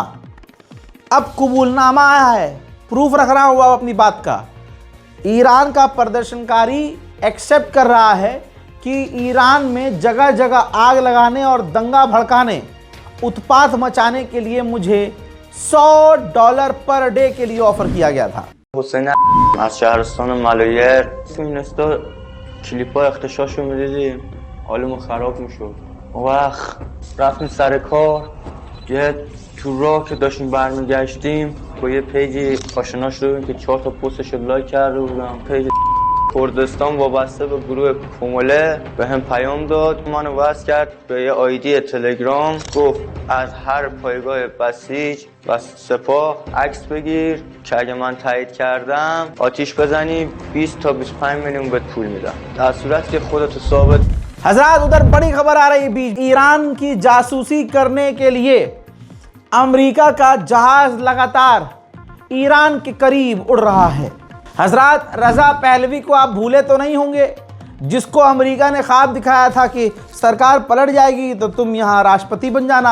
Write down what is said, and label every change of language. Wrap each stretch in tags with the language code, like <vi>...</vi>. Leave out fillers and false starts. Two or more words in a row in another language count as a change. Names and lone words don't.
<hi>अब कबूलनामा आया है, प्रूफ रख रहा हूँ अपनी बात का। ईरान का प्रदर्शनकारी एक्सेप्ट कर रहा है कि ईरान में जगह जगह आग लगाने और दंगा भड़काने, उत्पात मचाने के लिए मुझे $100</hi> <en>per day</en> <hi>के लिए ऑफर किया गया था।</hi> <fa>حسین از شهرستان ملایر تو این استا کلیپ‌ها اختشاشو می‌دیدیم، حالمون خراب میشد. اون وقت رفتیم سر کار، یه تو راه که داشتیم برمیگشتیم با یه پیجی آشنا شدیم که 4 تا پستش رو لایک کرده بودم. پیج کردستان وابسته به گروه کومله به هم پیام داد، منو وصل کرد به یه آیدی تلگرام، گفت از هر پایگاه بسیج و سپاه عکس بگیر که اگه من تایید کردم آتیش بزنی 20 تا 25 میلیون بهت پول میدم، در صورت که خودتو ثابت.</fa> <hi>हजरात, उधर बड़ी खबर आ रही बीच, ईरान की जासूसी करने के लिए अमेरिका का जहाज लगातार ईरान के करीब उड़ रहा है। हजरात, रजा पहलवी को आप भूले तो नहीं होंगे, जिसको अमेरिका ने ख्वाब दिखाया था कि सरकार पलट जाएगी तो तुम यहाँ राष्ट्रपति बन जाना।</hi>